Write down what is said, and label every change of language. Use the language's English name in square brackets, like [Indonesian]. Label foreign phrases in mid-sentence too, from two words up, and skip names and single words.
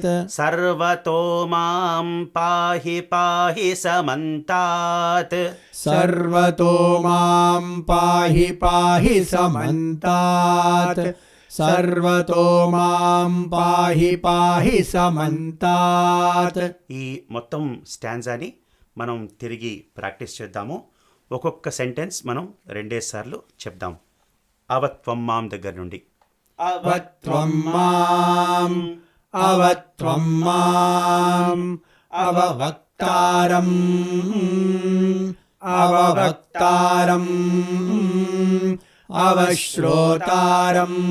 [Sanskrit] सर्वतो मां पाहि पाहि समन्तात् सर्वतो मां पाहि पाहि समन्तात् सर्वतो मां पाहि पाहि समन्तात् [Telugu] ఈ మొత్తం స్టాంజాని మనం తిరిగి ప్రాక్టీస్ చేద్దాము. ఒక్కొక్క సెంటెన్స్ మనం రెండేసార్లు చెప్దాం. [Sanskrit] అవత్వం మాం [Telugu] దగ్గర నుండి. [Sanskrit] అవత్వం మాం అవత్వం మాం అవవక్తారం అవవక్తారం అవశ్రోతారం